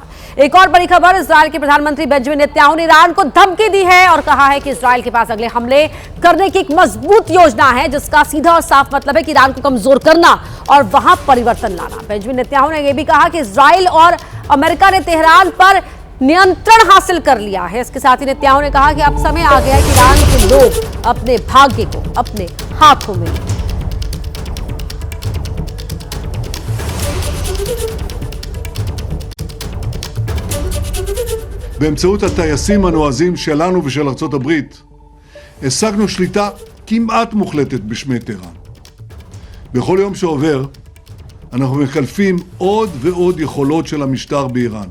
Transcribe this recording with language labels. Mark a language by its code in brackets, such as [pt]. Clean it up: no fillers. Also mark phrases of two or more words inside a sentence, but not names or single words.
[hi] एक और बड़ी खबर, इजराइल के प्रधानमंत्री बेंजामिन नेतन्याहू ने ईरान को धमकी दी है और कहा है कि इजराइल के पास अगले हमले करने की एक मजबूत योजना है, जिसका सीधा और साफ मतलब है कि ईरान को कमजोर करना और वहां परिवर्तन लाना। बेंजामिन नेतन्याहू ने यह भी कहा कि इजराइल और अमेरिका ने तेहरान पर नियंत्रण हासिल कर लिया है। इसके साथ ही नेतन्याहू ने कहा कि अब समय आ गया है कि ईरान के लोग अपने भाग्य को अपने हाथों में लें। [he] באמצעות הטייסים הנועזים שלנו ושל ארצות הברית, השגנו שליטה כמעט מוחלטת בשמי טהרן. בכל יום שעובר, אנחנו מקלפים עוד ועוד יכולות של המשטר באיראן.